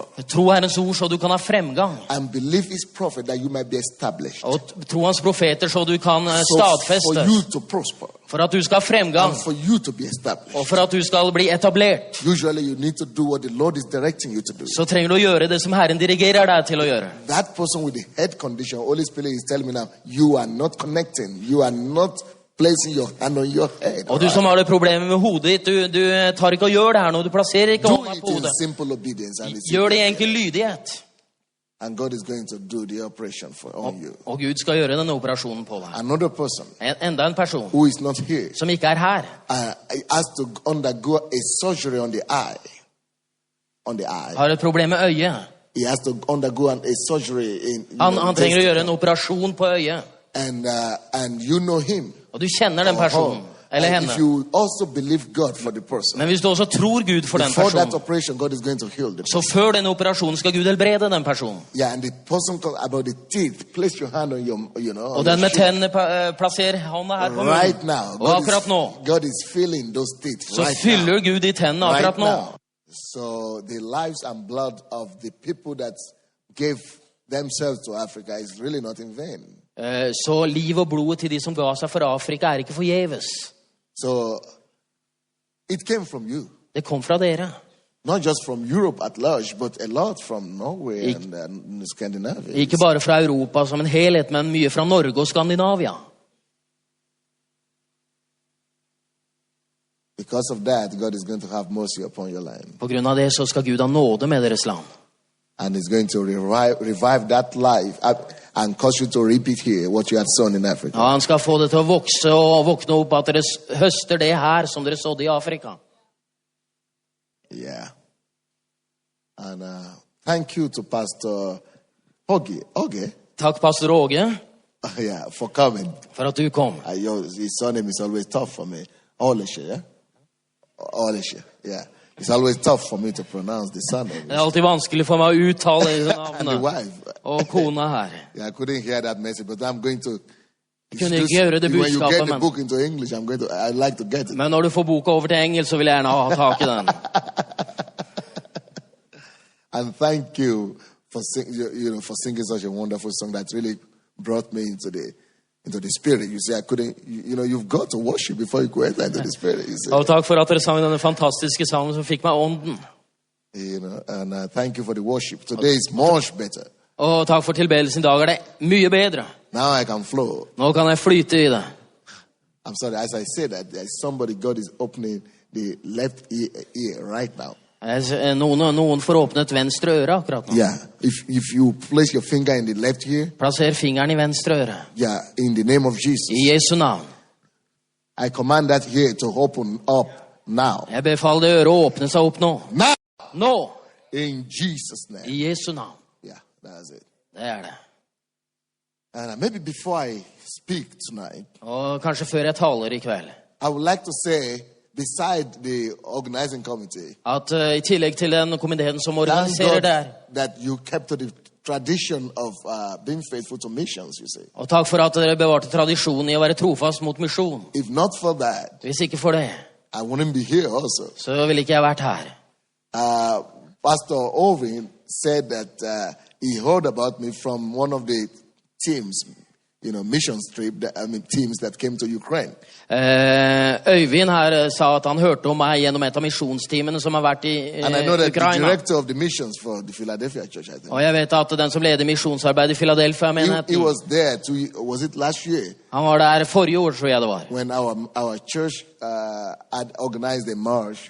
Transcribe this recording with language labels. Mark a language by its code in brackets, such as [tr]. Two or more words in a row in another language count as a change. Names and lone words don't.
[no] Tro Herrens ord så du kan ha fremgang. [en] And believe his prophet that you might be established. [no] Og tro hans profeter så du kan stadfeste. [en] For you to prosper. [no] For at du skal ha fremgang. [en] And for you to be established. [no] Og for at du skal bli etablert. [en] Usually you need to do what the Lord is directing you to do. [no] Så trenger du å gjøre det som Herren dirigerer deg til å gjøre. [en] That person with the head condition, Holy Spirit is telling me now, you are not connecting. You are not placing your hand on your head. [no] Og du som har det problemet med hodet ditt, du tar ikke og gjør det her nå. Du plasserer ikke hånda på hodet. [en] Simple obedience. [no] Gjør det i enkel lydighet. [en] And God is going to do the operation on you. [no] Og Gud skal gjøre denne operasjonen på deg. [en] Another person. [no] Enda en person. [en] Who is not here. [no] Som ikke her. [en] Has to undergo a surgery on the eye. On the eye. [no] Har et problem med øyet. [en] He has to undergo a surgery in. [no] Han trenger å gjøre en operasjon på øyet. [en] And you know him. [no] Og du kjenner den personen. Eller henne. [en] If you also believe God for the person. [no] Men hvis du også tror Gud for den personen. [en] That operation, God is going to heal the [no] så før den operasjonen skal Gud helbrede den personen. [en] Yeah, and the person about the teeth, place your hand on your, [no] og den med tennene plasserer hånda her på munnen. [en] Right now. [no] Og akkurat nå. [en] God is filling those teeth [no] så [en] right [no] fyller [en] now. [no] Gud i tennene akkurat nå. [en] So the lives and blood of the people that gave themselves to Africa is really not in vain. [no] Så liv og blodet til de som ga seg for Afrika ikke forgjeves. [en] So it came from you. [no] Det kom fra dere. [en] Not just from Europe at large, but a lot from Norway and Scandinavia. [no] Ikke bare fra Europa som en helhet, men mye fra Norge og Skandinavia. [en] Because of that, God is going to have mercy upon your land. [no] På grunn av det så skal Gud ha nåde med deres land. [en] And he's going to revive that life and cause you to repeat here what you had sown in Africa. [no] Ja, han skal få det til å vokse og våkne opp at dere høster det her som dere sådde i Afrika. [en] Yeah. And thank you to Pastor Åge. [no] Takk, pastor Åge. [en] Yeah, for coming. [no] For at du kom. [en] His surname is always tough for me. Ålesje, yeah? Ålesje, yeah. It's always tough for me to pronounce the surname. [no] Det alltid vanskelig for meg å uttale navnet. [en] And the wife. [no] Og kona her. [en] Yeah, I couldn't hear that message, but I'm going to... [no] Kunne ikke gjøre det [en] when you [no] budskapet, [en] get the book into English, I'd like to get it. [no] Men når du får boka over til engelsk, så vil jeg gjerne ha tak i den. [en] And thank you for for singing such a wonderful song that really brought me into the spirit. You say I couldn't, you've got to worship before you go enter into the spirit. [no] Og takk for at dere sang denne fantastiske sangen som fikk meg ånden. [en] And thank you for the worship. Today is much better. [no] Og takk for tilbedelsen. I dag det mye bedre. [en] Now I can flow. [no] Nå kan jeg flyte i det. [en] I'm sorry, as I say that, there's somebody, God is opening the left ear right now. [no] Noen får åpnet venstre øre akkurat nå. [en] Yeah, if you place your finger in the left ear. [no] Plasser fingeren i venstre øre. [en] Yeah, in the name of Jesus. [no] I Jesu navn. [en] I command that ear to open up now. [no] Jeg befaler det øret å åpne seg opp nå. [en] Now. [no] Nå. [en] In Jesus' name. [no] I Jesu navn. [en] Yeah, that's it. [no] Det det. [en] And maybe before I speak tonight. [no] Og kanskje før jeg taler i kveld. [en] I would like to say, beside the organizing committee, [no] at I tillegg til den komiteen som organiserer der, [en] that you kept to the tradition of being faithful to missions, you see. [no] Og takk for at dere bevarte tradisjonen i å være trofast mot misjon. [en] If not for that, [no] hvis ikke for det, [en] I wouldn't be here also. [no] Så ville ikke jeg vært her. [en] Pastor Ovin said that he heard about me from one of the teams, mission trip, teams that came to Ukraine. [no] Øyvind her sa at han hørte om meg gjennom et av misjonsteamene som har vært i Ukraina. [en] And I know that the director of the missions for the Philadelphia church, I think. [no] Og jeg vet at den som leder misjonsarbeidet i Philadelphia menigheten. [en] He was there was it last year? [no] Han var der forrige år, tror jeg det var. [en] When our church had organized a march.